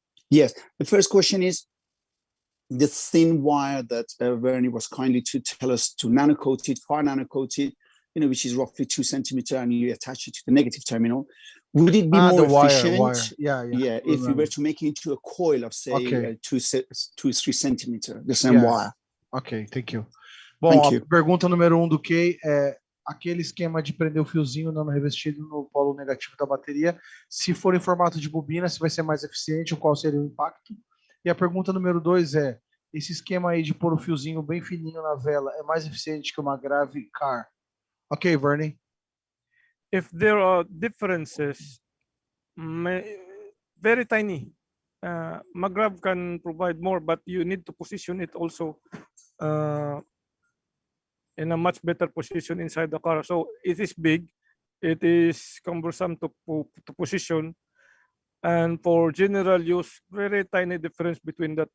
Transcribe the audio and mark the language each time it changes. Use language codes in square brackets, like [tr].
[en] Yes, the first question is the thin wire that Vernie was kindly to tell us to nano-coat it, far nano-coat it, which is roughly 2 centimeters, and you attach it to the negative terminal. Would it be more efficient? Wire. Yeah. If you were to make it into a coil of, say, 2-3 centimeters, the same wire. Ok, thank you. [pt] Bom, a pergunta número 1 do Kay é aquele esquema de prender o fiozinho nano revestido no polo negativo da bateria, se for em formato de bobina, se vai ser mais eficiente, ou qual seria o impacto? E a pergunta número 2 é, esse esquema aí de pôr o fiozinho bem fininho na vela é mais eficiente que uma grave car? [en] Ok, Vernie. If there are differences, very tiny, maggrav can provide more, but you need to position it also in a much better position inside the car. So it is big, it is cumbersome to position, and for general use, very tiny difference between that.